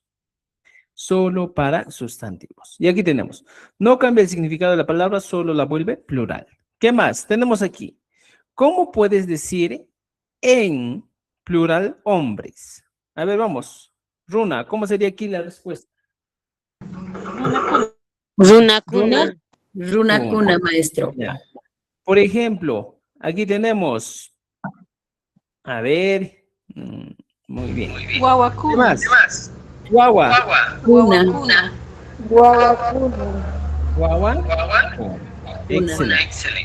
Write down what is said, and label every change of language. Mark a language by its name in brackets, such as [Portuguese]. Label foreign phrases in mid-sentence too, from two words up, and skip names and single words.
[Spanish] Solo para sustantivos. Y aquí tenemos, no cambia el significado de la palabra, solo la vuelve plural. ¿Qué más? Tenemos aquí, ¿cómo puedes decir en plural hombres? A ver, vamos. Runa, ¿cómo sería aquí la respuesta? Runakuna, Runa. runakuna, maestro. Ya. Por ejemplo, aquí tenemos, a ver, muy bien. ¿Qué Guaguacuna. más? Guagua. Una, Guagua. Excelente.